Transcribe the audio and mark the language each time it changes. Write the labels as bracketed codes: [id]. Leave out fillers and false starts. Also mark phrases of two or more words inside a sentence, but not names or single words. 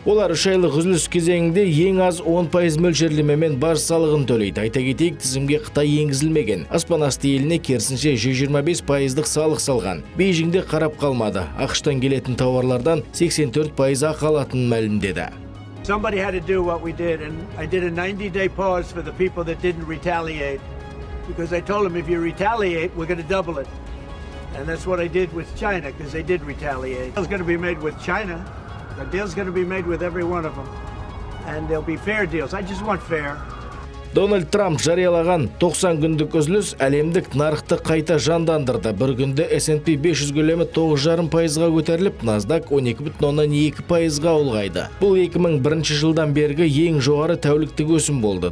[kk] Олар 3 айлық үзіліс кезеңінде ең аз 10% мөлшерлемемен баж салығын төлейді. Айта кетейік, тізімге Қытай енгізілмеген. Аспан асты еліне керісінше 125%-ық салық салған. Бейжіңде қарап қалмады. ақштан келетін тауарлардан 84% ақы алатынын мәлімдеді. [en] Somebody had to do what we did, and I did a 90-day pause for the people that didn't retaliate, because I told them if you retaliate, we're going to double it. And that's what I did with China, because they did retaliate. The deal's going to be made with China. The deal's going to be made with every one of them. And there'll be fair deals. I just want fair. [kk] Дональд Трамп жариялаған 90 күндік үзіліс әлемдік нарықты қайта жандандырды. Бір күнде S&P 500 көлемі 9,5%-ға көтеріліп, NASDAQ 12,2%-ға ұлғайды. Бұл 2001 жылдан бергі ең жоғары тәуліктік өсім болды.